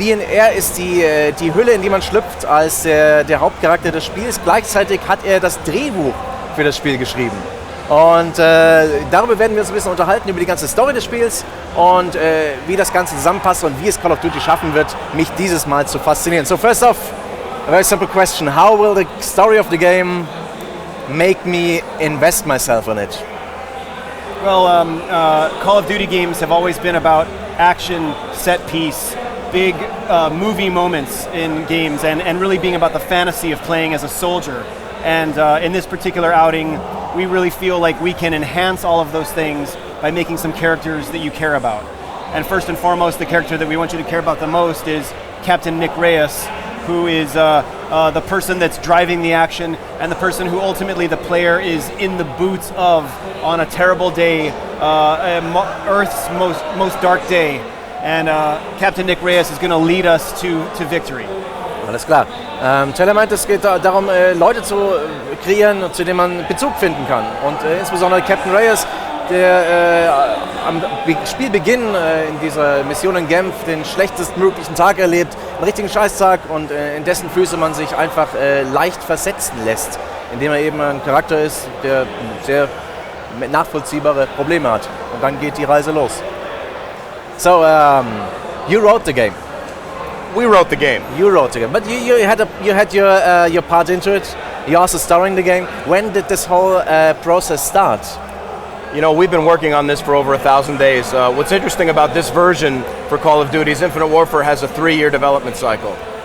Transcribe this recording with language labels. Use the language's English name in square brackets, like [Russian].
[German] Er ist die Hülle, in die man schlüpft, als der Hauptcharakter des Spiels. Gleichzeitig hat er das Drehbuch für das Spiel geschrieben. Und darüber werden wir uns ein bisschen unterhalten, über die ganze Story des Spiels und wie das Ganze zusammenpasst und wie es Call of Duty schaffen wird, mich dieses Mal zu faszinieren. [English] So first off, a very simple question. How will the story of the game make me invest myself in it? Well, Call of Duty games have always been about action, set piece, big movie moments in games, and really being about the fantasy of playing as a soldier. And in this particular outing, we really feel like we can enhance all of those things by making some characters that you care about. And first and foremost, the character that we want you to care about the most is Captain Nick Reyes, who is the person that's driving the action and the person who ultimately the player is in the boots of on a terrible day, Earth's most dark day. And Captain Nick Reyes is going to lead us to victory. [German] Alles klar. Taylor meint, es geht darum, Leute zu kreieren, zu denen man Bezug finden kann. Und insbesondere Captain Reyes, der am Spielbeginn in dieser Mission in Genf den schlechtestmöglichen Tag erlebt, einen richtigen Scheißtag, und in dessen Füße man sich einfach leicht versetzen lässt, indem er eben ein Charakter ist, der sehr nachvollziehbare Probleme hat. Und dann geht die Reise los. [English] So, you wrote the game. We wrote the game. You wrote the game, but you had your part into it. You're also starring the game. When did this whole process start? You know, we've been working on this for over 1,000 days. What's interesting about this version for Call of Duty is Infinite Warfare has a 3-year development cycle.